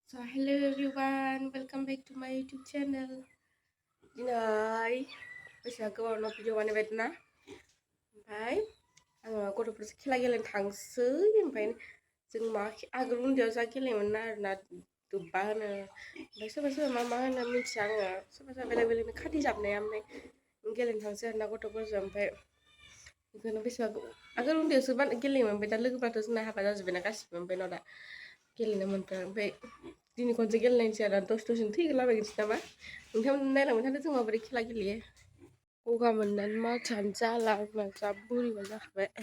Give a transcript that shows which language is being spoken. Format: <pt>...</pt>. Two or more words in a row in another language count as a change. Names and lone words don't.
<en>So hello everyone, welcome back to my YouTube channel.</en> <brx>Dinai बैसागो वाला भिडिअ बानायबाय ना ओमफ्राय आङो गथ'फोरजों खेला गेलेनो थांसै ओमफ्राय जों मा आगोल उन्दैयाव जा गेलेयोमोन आरोना दुब्बा होनो ओमफ्राय सोरबा सोरबा मा होनो मिथिया आङो सोरबा बेलेग बेलेगनो खाथि जाबनाया ओमफ्राय गेलेनो थांसै आरोना गथ'फोरजों ओमफ्राय बेखौनो बैसागो आगोल उन्दैयावसो गेलेयोमोन ओमफ्राय दा लोगोफ्राथ' जोंना हाबा जाजोब्बायना गासिबो ओमफ्राय दा गेलेनो मोनथारा ओमफ्राय दिनै खनसे गेलेनायसै आरो दसेनो थैगोलाबायनोसै नामा नोंथांमोन नायलांबाय थादो जों माबोरै खेला गेलेयो गगा मोननानै माथोआनो जाला जा बोरैबा जाखाबाय</brx>